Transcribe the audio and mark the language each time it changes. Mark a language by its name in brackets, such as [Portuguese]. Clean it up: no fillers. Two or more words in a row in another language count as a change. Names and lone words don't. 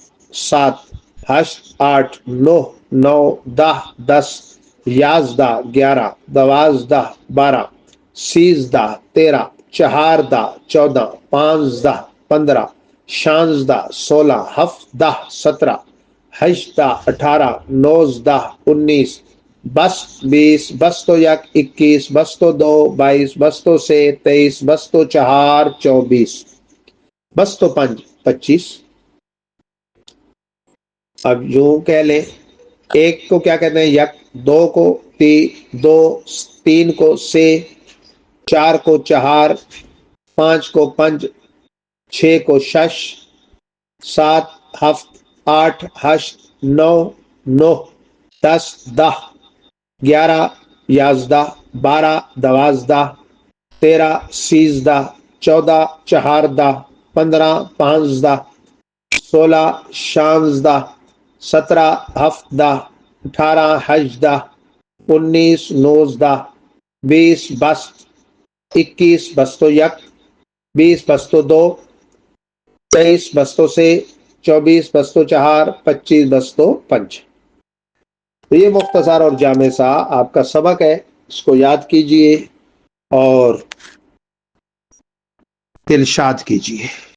[Persian] سات، ہشت، آٹھ، نو، نو، دہ، دس، یازدہ، 11، دوازدہ، 12، سیزدہ، 13، چہاردہ، 14، پانزدہ، 15، شانزدہ، 16، ہفتدہ، 17، ہجدہ، 18، نوزدہ، 19، بست، 20، بستو یک، 21، بستو دو، 22، بستو سے، 23، بستو چہار، 24، بستو پنج، 25۔ [Urdu] اب یوں کہہ لیں، ایک کو کیا کہتے ہیں؟ یک، دو کو دو، تین کو سے، چار کو چہار، پانچ کو پنج، چھ کو شش، سات ہفت، آٹھ ہشت، نو نو، 10 10، 11 یازدہ، 12 دوازدہ، 13 سیزدہ، 14 چہاردہ، 15 پانزدہ، 16 شانزدہ، 17 ہفتدہ، 18 ہجدہ، 19 نوزدہ، 20 بست، 21 [Persian] بستو یک، [Urdu] 20 [Persian] بستو دو، [Urdu] 23 [Persian] بستوں سے، [Urdu] 24 [Persian] بستوں چہار، [Urdu] 25 [Persian] بستوں پنج۔ [Urdu] تو یہ مختصر اور جامع سا آپ کا سبق ہے، اس کو یاد کیجئے اور ارشاد کیجئے۔